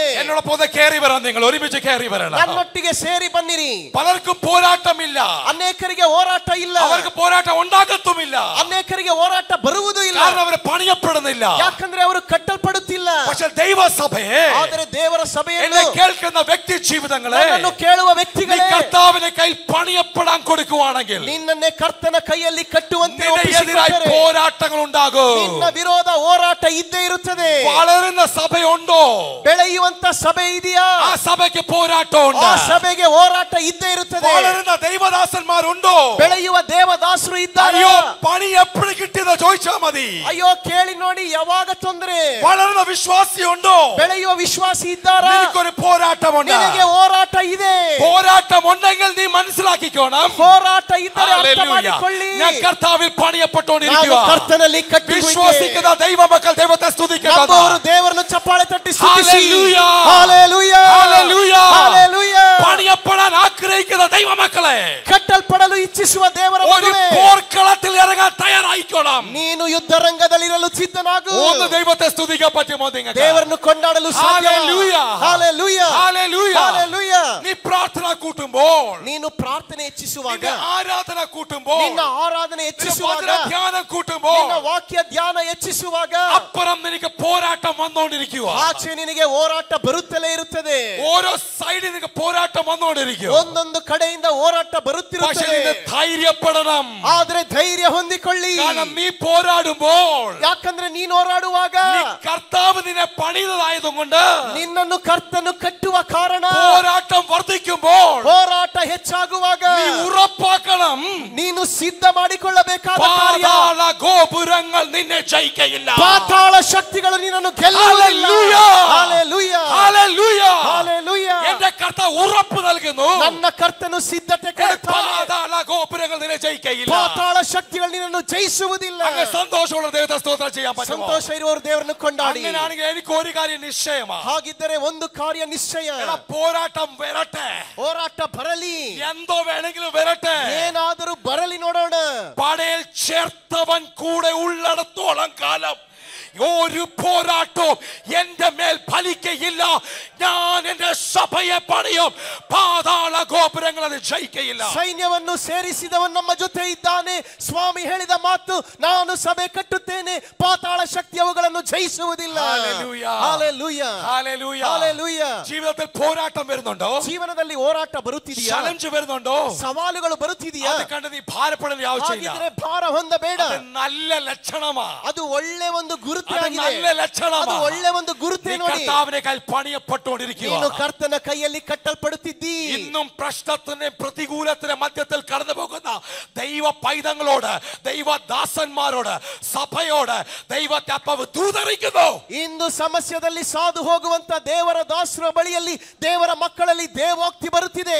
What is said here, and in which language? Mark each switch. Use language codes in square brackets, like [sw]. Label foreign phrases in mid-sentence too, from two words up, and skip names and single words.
[ml] എന്നോടൊപ്പം കയറി വരാൻ, നിങ്ങൾ ഒരുമിച്ച് കയറി വരണം. [kn] ನನ್ನೊಟ್ಟಿಗೆ ಸೇರಿ ಬನ್ನಿರಿ. [ml] പലർക്കും പോരാട്ടമില്ല, [kn] ಅನೇಕರಿಗೆ ಹೋರಾಟ ಇಲ್ಲ, [ml] അവർക്ക് പോരാട്ടം ഉണ്ടാകത്തുമില്ല. [kn] ಅನೇಕರಿಗೆ ಹೋರಾಟ ಬರುವುದೂ ಇಲ್ಲ, [ml] കാരണം അവർ പണിയപ്പെടുന്നില്ല, [kn] ಯಾಕಂದ್ರೆ ಅವರು ಕಟ್ಟಲ್ಪಡುತ್ತಿಲ್ಲ. [ml] പക്ഷേ ദൈവസഭയെ, [kn] ಆದರೆ ದೇವರ ಸಭೆಯನ್ನು [ml] എന്നെ കേൾക്കുന്ന വ്യക്തി ജീവിതങ്ങളെ [kn] ನನ್ನನ್ನು ಕೇಳುವ ವ್ಯಕ್ತಿಗಳೇ, [ml] കർത്താവിന്റെ കയ്യിൽ പണിയപ്പെടാൻ കൊടുക്കുവാണെങ്കിൽ [kn] ನಿನ್ನನ್ನೇ ಕರ್ತನ ಕೈಯಲ್ಲಿ ಕಟ್ಟುವಂತೆ [ml] എതിരായി പോരാട്ടങ്ങൾ ഉണ്ടാകും. [kn] ನಿನ್ನ ವಿರೋಧ ಹೋರಾಟ ಇದ್ದೇ ಇರುತ್ತದೆ. [ml] വളരുന്ന സഭയുണ്ടോ? [kn] ಬೆಳೆಯುವಂತ ಸಭೆ ಇದೆಯಾ? [ml] ആ സഭയ്ക്ക് പോരാട്ടമുണ്ട്. [kn] ಆ ಸಭೆಗೆ ಹೋರಾಟ ಇದ್ದೇ ಇರುತ್ತದೆ. [ml] വളരുന്ന ദൈവദാസന്മാരുണ്ടോ? [kn] ಬೆಳೆಯುವ ದೇವದಾಸರು ಇದ್ದಾರೆ. [ml] അയ്യോ, പണി എപ്പോഴും കിട്ടിയെന്ന് ചോദിച്ചാൽ മതി. [kn] ಅಯ್ಯೋ, ಕೇಳಿ ನೋಡಿ, ಯಾವಾಗ ತೊಂದರೆ. [ml] വളരുന്ന വിശ്വാസിയുണ്ടോ? [kn] ಬೆಳೆಯುವ ವಿಶ್ವಾಸಿ ಇದ್ದಾರಾ? [ml] നിനക്കൊരു പോരാട്ടമുണ്ട്. [kn] ನಿನಗೆ ಹೋರಾಟ ಇದೆ. [ml] പോരാട്ടം ഉണ്ടെങ്കിൽ നീ മനസ്സിലാക്കിക്കോണം. [kn] ಹೋರಾಟ ಇದ್ದರೆ ಅರ್ಥ ಮಾಡಿಕೊಳ್ಳಿ. [ml] ഞാൻ കർത്താവിൽ പണിയപ്പെട്ടുകൊണ്ടിരിക്കുക. [kn] ಕರ್ತನಲ್ಲಿ [ml] വിശ്വസിക്കുന്ന ദൈവമക്കൾ ദൈവത്തെ സ്തുതിക്കുക. [kn] ದೇವರನ್ನು ಚಪ್ಪಾಳೆ ತಟ್ಟಿ ಸ್ತುತಿಸಿ. [ml] ഹല്ലേലൂയ, [kn] ಹಲ್ಲೆಲೂಯಾ, [ml] ഹല്ലേലൂയ, [kn] ಹಲ್ಲೆಲೂಯಾ. [ml] പണിയപ്പെടാൻ ആഗ്രഹിക്കുന്ന ദൈവമക്കളെ, [kn] ಕಟ್ಟಲ್ಪಡಲು ಇಚ್ಛಿಸುವ ದೇವರ [ml] ഒരു [kn] ಮಗನೇ, [ml] പോർക്കളത്തിൽ ഇറങ്ങാൻ തയ്യാറായിക്കോണം. [kn] ನೀನು ಯುದ್ಧ ರಂಗದಲ್ಲಿರಲು ಸಿದ್ಧನಾಗು. [ml] ഒന്ന് ദൈവത്തെ സ്തുതിക്കാൻ പറ്റുമോ നിങ്ങൾക്ക്? [kn] ದೇವರನ್ನು ಕೊಂಡಾಡಲು ಸಾಧ್ಯ. [ml] ഹല്ലേലൂയ, [kn] ಹಲ್ಲೆಲೂಯಾ, [ml] ഹല്ലേലൂയ, [kn] ಹಲ್ಲೆಲೂಯಾ. [ml] നീ പ്രാർത്ഥന കൂട്ടുമ്പോൾ, [kn] ನೀನು ಪ್ರಾರ್ಥನೆ ಹೆಚ್ಚಿಸುವಾಗ, [ml] ആരാധന കൂട്ടുമ്പോൾ, [kn] ನಿನ್ನ ಆರಾಧನೆ ಹೆಚ್ಚಿಸುವಾಗ, [ml] ധ്യാനം കൂട്ടുമ്പോൾ, [kn] ನಿನ್ನ ವಾಕ್ಯ ಧ್ಯಾನ ಹೆಚ್ಚಿಸುವಾಗ [ml] അപ്പുറം നിനക്ക് പോരാട്ടം വന്നുകൊണ്ടിരിക്കുക. [kn] ಆಚೆ ನಿನಗೆ ಹೋರಾಟ ಬರುತ್ತಲೇ ಇರುತ್ತದೆ. [ml] ഓരോ സൈഡിൽ നിനക്ക് പോരാട്ടം വന്നുകൊണ്ടിരിക്കും. [kn] ಒಂದೊಂದು കಡೆಯಿಂದ ಹೋರಾಟ [ml] പക്ഷേ [kn] ಬರುತ್ತಿರುತ್ತದೆ. [ml] നീ ധൈര്യപ്പെടണം. [kn] ಆದ್ರೆ ಧೈರ್ಯ ಹೊಂದಿಕೊಳ್ಳಿ. [ml] കാരണം നീ പോരാടുമ്പോൾ, [kn] ಯಾಕಂದ್ರೆ ನೀನು ಹೋರಾಡುವಾಗ [ml] നീ കർത്താവ് നിന്നെ പണിതതായതുകൊണ്ട് [kn] ನಿನ್ನನ್ನು ಕರ್ತನು ಕಟ್ಟುವ ಕಾರಣ [ml] പോരാട്ടം വർദ്ധിക്കുമ്പോൾ [kn] ಹೋರಾಟ ಹೆಚ್ಚಾಗುವಾಗ [ml] നീ ഉറപ്പാക്കണം, [kn] ನೀನು ಸಿದ್ಧ ಮಾಡಿಕೊಳ್ಳಬೇಕಾದ ಕಾರ್ಯ, [ml] പാതാള ഗോപുരങ്ങൾ നിന്നെ ജയിക്കയില്ല. [kn] ಪಾತಾಳ ಶಕ್ತಿಗಳು ನಿನ್ನನ್ನು ಗೆಲ್ಲುವುದಿಲ್ಲ. [ml] ഹല്ലേലൂയ, [kn] ಹಲ್ಲೆಲೂಯಾ, [ml] ഹല്ലേലൂയ. [kn] ಹಲ್ಲೆಲೂಯಾ. [ml] എന്റെ കർത്താവ് ഉറപ്പ് നൽകുന്നു, [kn] ನನ್ನ ಕರ್ತನು ಸಿದ್ಧತೆ ಕೊಡುತ್ತಾನೆ. [ml] പാതാള ഗോപുരങ്ങൾ നിന്നെ ജയിക്കയില്ല. [kn] ಪಾತಾಳ ಶಕ್ತಿಗಳು ನಿನ್ನನ್ನು ಜಯಿಸುವುದಿಲ್ಲ. [ml] അങ്ങ് സന്തോഷമുള്ള ദൈവത്തെ സ്തോത്രം ചെയ്യാൻ പറ്റുമോ? [kn] ಸಂತೋಷ ಇರುವವರು ದೇವರನ್ನು ಕೊಂಡಾಡಿ. [ml] അങ്ങനെയാണെങ്കിൽ എനിക്ക് ഒരു കാര്യം നിശ്ചയമാണ്. [kn] ಹಾಗಿದ್ದರೆ ಒಂದು ಕಾರ್ಯ ನಿಶ್ಚಯ. [ml] പോരാട്ടം വരട്ടെ, [kn] ಹೋರಾಟ ಬರಲಿ, [ml] എന്തോ വേണമെങ്കിലും വരട്ടെ, [kn] ಏನಾದರೂ ಬರಲಿ, ನೋಡೋಣ. [ml] പടയിൽ ചേർത്തവൻ കൂടെ ഉള്ളിടത്തോളം കാലം ഒരു പോരാട്ടവും എന്റെ മേൽ ഫലിക്കയില്ല. ഞാൻ എന്റെ സഭയെ പണിയും, പാതാള ഗോപുരങ്ങൾ അത് ജയിക്കയില്ല. [kn] ಸೈನ್ಯವನ್ನು ಸೇರಿಸಿದವನು ನಮ್ಮ ಜೊತೆ ಇದ್ದಾನೆ. ಸ್ವಾಮಿ ಹೇಳಿದ ಮಾತು, ನಾನು ಸಭೆ ಕಟ್ಟುತ್ತೇನೆ, ಪಾತಾಳ ಶಕ್ತಿ ಅವುಗಳನ್ನು ಜಯಿಸುವುದಿಲ್ಲ. Hallelujah. Hallelujah. Hallelujah. Hallelujah. [ml] ജീവിതത്തിൽ പോരാട്ടം വരുന്നുണ്ടോ? [kn] ಜೀವನದಲ್ಲಿ ಹೋರಾಟ ಬರುತ್ತಿದೆಯಾ? [ml] ചലഞ്ച് വരുന്നുണ്ടോ? [kn] ಸವಾಲುಗಳು ಬರುತ್ತಿದೆಯಾ? [ml] അത് കണ്ട് നീ ഭാരപ്പെടേണ്ട ആവശ്യമില്ല. [kn] ಹಾಗಿದ್ರೆ ಭಾರ ಹೊಂದಬೇಡ. [ml] അത് നല്ല ലക്ഷണമാ. [kn] ಅದು ಒಳ್ಳೆ ಒಂದು ಗುರುತೇ [ml] അത് [kn] ಆಗಿದೆ. [ml] നല്ല ലക്ഷണമാ. [kn] ಅದು ಒಳ್ಳೆ ಒಂದು ಗುರುತೇ ನೋಡಿ. [ml] കർത്താവിന്റെ കയ്യിൽ പണിയപ്പെട്ടുകൊണ്ടിരിക്കുക. [kn] ನೀನು ಕರ್ತನ ಕೈಯಲ್ಲಿ ಕಟ್ಟಲ್ಪಡುತ್ತಿದ್ದೀ. [ml] ഇന്നും പ്രശ്നത്തിന്റെ പ്രതികൂലത്തിന്റെ മധ്യത്തിൽ കടന്നു പോകുന്ന ദൈവ പൈതങ്ങളോട്, ദൈവദാസന്മാരോട്, സഭയോട് ദൈവത്തെ അപ്പാവ് ദൂതറിയിക്കുന്നു. [kn] ಇಂದು ಸಮಸ್ಯೆಯಲ್ಲಿ ಸಾದು ಹೋಗುವಂತ ದೇವರ ದಾಸರ ಬಳಿಯಲ್ಲಿ ದೇವರ ಮಕ್ಕಳಲ್ಲಿ ದೇವೋಕ್ತಿ ಬರುತ್ತಿದೆ.